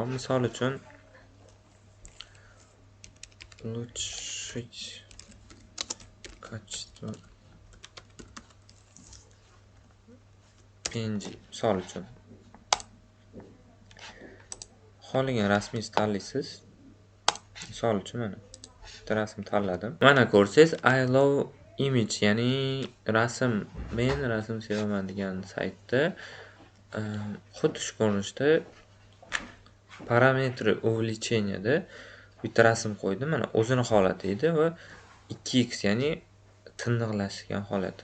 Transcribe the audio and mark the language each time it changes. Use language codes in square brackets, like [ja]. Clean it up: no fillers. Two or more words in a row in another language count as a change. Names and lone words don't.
[uz] Misol uchun [ru] улучшить качество [uz] PNG misol uchun xohlagan rasmingizni tanlaysiz. Misol uchun mana bitta rasm tanladim. Mana ko'rsangiz, [en] I love image, [uz] ya'ni rasm, men rasm sevaman degan saytda xuddi shu ko'rinishda parametri увеличениеda bitta rasm qo'ydi. Mana o'zini holati edi va 2x, ya'ni tiniqlashgan holati.